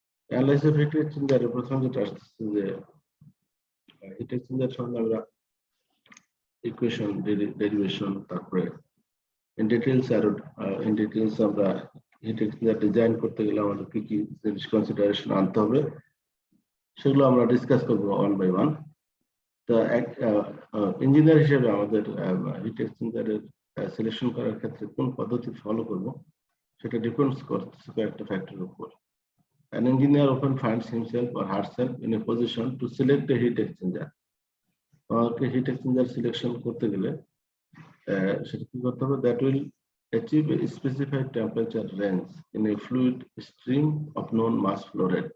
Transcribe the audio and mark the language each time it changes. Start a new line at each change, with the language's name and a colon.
Bangla: Analysis of heat এক্সচেঞ্জারের প্রথম যেটা আসছে যে হিট এক্সচেঞ্জার সম্বন্ধে আমরা ইকুয়েশন, ডেরিভেশন, তারপরে ইন ডিটেইলস আমরা হিট এক্সচেঞ্জার ডিজাইন করতে গেলে আমাদের কি কি জিনিস কনসিডারেশন আনতে হবে সেগুলো আমরা ডিসকাস করবো ওয়ান বাই ওয়ান। তো ইঞ্জিনিয়ার হিসেবে আমাদের হিট এক্সচেঞ্জারের সিলেকশন করার ক্ষেত্রে কোন পদ্ধতি ফলো করব সেটা ডিপেন্ডস করছে কয়েকটা ফ্যাক্টরের উপর।
English: An engineer often finds himself or herself in a position to select a heat exchanger.
Bangla: আমাকে হিট এক্সচেঞ্জার সিলেকশন করতে গেলে সেটা কি করতে হবে?
English: That will achieve a specified temperature range in a fluid stream of known mass flow rate.